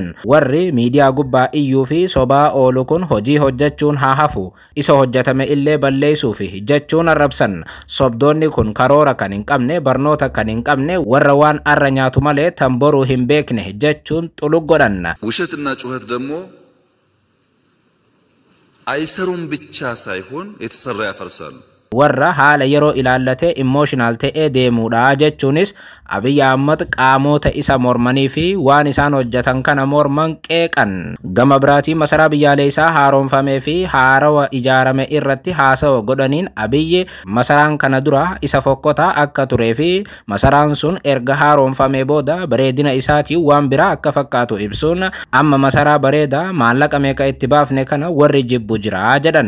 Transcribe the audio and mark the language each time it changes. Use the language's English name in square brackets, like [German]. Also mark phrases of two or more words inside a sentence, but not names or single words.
[Oromo] Warri miidiyaa gubbaa iyyuu fi sobaa oolu kun hojii hojjechuun haa hafu isa hojjetame illee balleessuuf jechuun arrabsan. Sobdoonni kun karoora kan hin qabne barnoota kan hin qabne warra waan arra nyaatu malee tan boruu hin beekne jechuun xulug godhan. [Amharic] ውሸትና ጩኸት ደግሞ አይሰሩም ብቻ ሳይሆን የተሰራ ያፈርሳሉ. [Oromo] Warra haala yeroo ilaallate emotional ta'ee deemuudha jechuunis Abiyyi Ahmad qaamota isa mormanii fi waan isaan hojjetan kana morman qeeqan. Gama biraatii masaraa biyyaalessaa haaromfamee fi haarawa ijaarame irratti haasawa godhaniin Abiyyi masaraan kana dura isa fokkotaa akka turee fi masaraan sun erga haaromfamee booda bareedina isaatiin waan biraa akka fakkaatu ibsuun amma masaraa bareedaa maallaqa meeqa itti baafne kana warri jibbu jira jedhan.